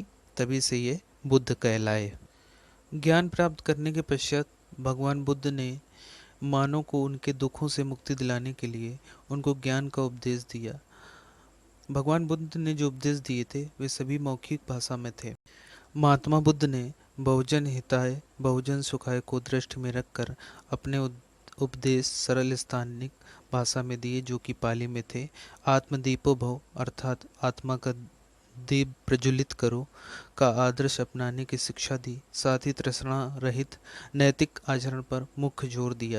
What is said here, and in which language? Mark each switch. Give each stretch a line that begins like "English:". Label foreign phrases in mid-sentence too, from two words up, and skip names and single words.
Hindi: तभी से ये बुद्ध कहलाए। ज्ञान प्राप्त करने के पश्चात भगवान बुद्ध ने मानव को उनके दुखों से मुक्ति दिलाने के लिए उनको ज्ञान का उपदेश दिया। भगवान बुद्ध ने जो उपदेश दिए थे वे सभी मौखिक भाषा में थे। महात्मा बुद्ध ने
Sanskrit: बहुजन हिताय बहुजन सुखाय
Hindi: को दृष्टि में रखकर अपने उपदेश सरल स्थानिक भाषा में दिए, जो कि पाली में थे।
Sanskrit: आत्मदीपो भव
Hindi: अर्थात आत्मा का दीप प्रज्वलित करो का आदर्श अपनाने की शिक्षा दी। साथ ही तृष्णा रहित नैतिक आचरण पर मुख्य जोर दिया।